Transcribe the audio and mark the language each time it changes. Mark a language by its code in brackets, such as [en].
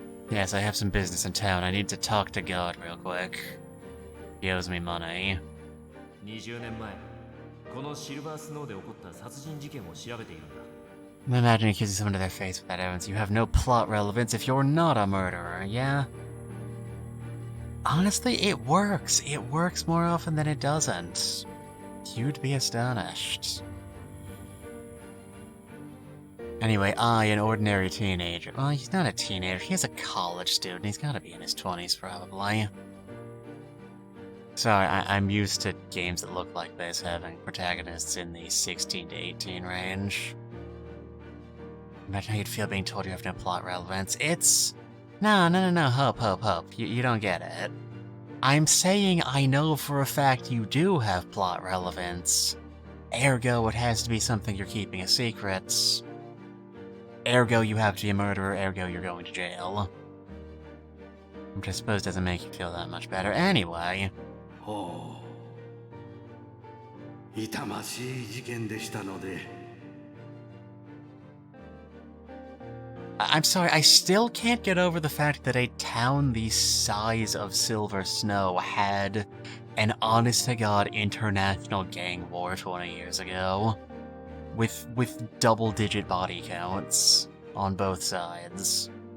[en] Yes, I have some business in town. I need to talk to God real quick. He owes me money. [ja] 20年前、このシルバースノーで起こった殺人事件を調べているんだ。 [en] Imagine accusing someone to their face with that evidence. You have no plot relevance if you're not a murderer, yeah? Honestly, it works. It works more often than it doesn't. You'd be astonished. Anyway, an ordinary teenager. Well, he's not a teenager. He's a college student. He's gotta be in his 20s, probably. Sorry, I'm used to games that look like this having protagonists in the 16 to 18 range. Imagine how you'd feel being told you have no plot relevance. It's... No, hope. You don't get it. I'm saying I know for a fact you do have plot relevance. Ergo, it has to be something you're keeping a secret. Ergo, you have to be a murderer. Ergo, you're going to jail. Which I suppose doesn't make you feel that much better. Anyway. [ja] ほう痛ましい事件でしたので [en] I'm sorry, I still can't get over the fact that a town the size of Silver Snow had an honest-to-God international gang war 20 years ago. With double-digit body counts on both sides.